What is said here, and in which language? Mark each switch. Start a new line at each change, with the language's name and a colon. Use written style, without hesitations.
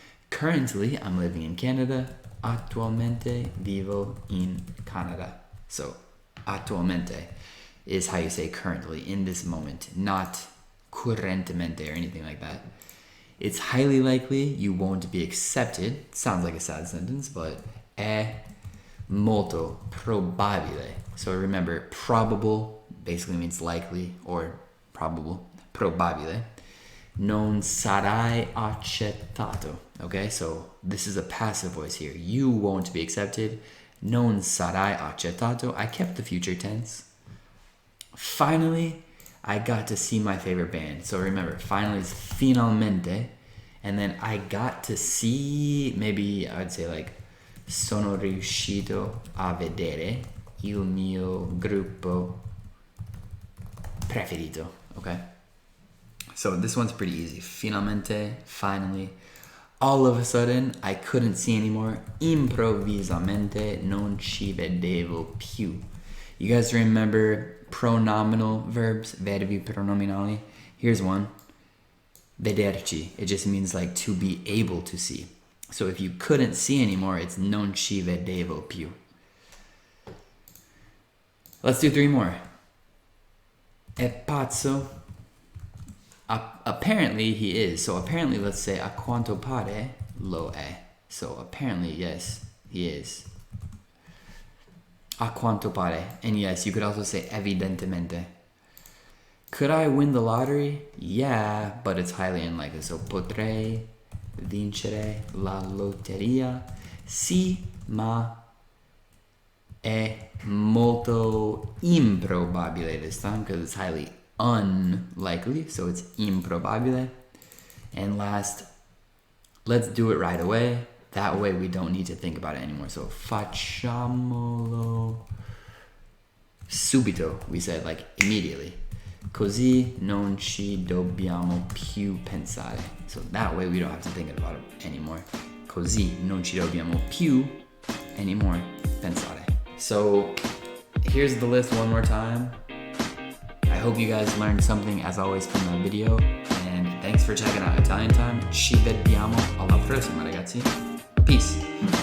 English: Currently, I'm living in Canada.
Italian: Attualmente vivo in Canada.
English: So, attualmente is how you say currently, in this moment, not currentemente or anything like that. It's highly likely you won't be accepted. Sounds like a sad sentence, but
Italian: è molto probabile.
English: So remember, probable basically means likely or probable. Probabile.
Italian: Non sarai accettato.
English: Okay, so this is a passive voice here. You won't be accepted.
Italian: Non sarai accettato.
English: I kept the future tense. Finally, I got to see my favorite band. So remember, finally is finalmente. And then I got to see, maybe I would say like,
Italian: sono riuscito a vedere il mio gruppo preferito.
English: Okay? So this one's pretty easy. Finalmente, finally. All of a sudden, I couldn't see anymore.
Italian: Improvvisamente non ci vedevo più.
English: You guys remember pronominal verbs, verbi pronominali? Here's one. Vederci. It just means like to be able to see. So if you couldn't see anymore, it's
Italian: non ci vedevo più.
English: Let's do 3 more.
Italian: È pazzo.
English: Apparently he is. So apparently, let's say
Italian: a quanto pare lo è.
English: So apparently, yes, he is.
Italian: A quanto pare.
English: And yes, you could also say evidentemente. Could I win the lottery? Yeah, but it's highly unlikely.
Italian: So potrei vincere la lotteria? Sì, ma è molto improbabile
English: this time because it's highly unlikely. So it's improbabile. And last, let's do it right away. That way we don't need to think about it anymore.
Italian: So facciamolo subito.
English: We said like immediately.
Italian: Così non ci dobbiamo più pensare.
English: So that way we don't have to think about it anymore.
Italian: Così non ci dobbiamo più anymore pensare.
English: So here's the list one more time. I hope you guys learned something as always from that video. And thanks for checking out Italian Time.
Italian: Ci vediamo alla prossima, ragazzi.
English: Peace.